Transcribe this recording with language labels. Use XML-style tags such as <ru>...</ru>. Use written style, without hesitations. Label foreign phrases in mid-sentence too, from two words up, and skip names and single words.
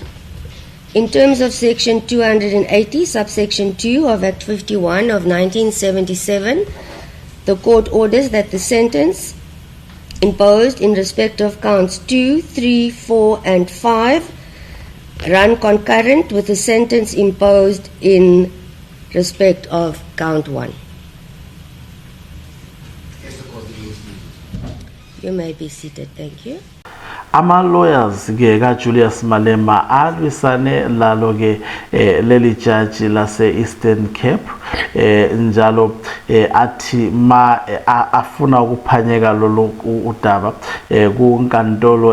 <en>In terms of section 280, subsection 2 of Act 51 of 1977, the court orders that the sentence imposed in respect of counts 2, 3, 4, and 5 run concurrent with the sentence imposed in respect of count 1. You may be seated, thank you.</en> <nd>Ama lawyers ke ka Julius Malema alwisane lalo ke leli judge lase Eastern Cape njalo athi afuna ukuphanyeka lolu udaba kunkantolo</nd>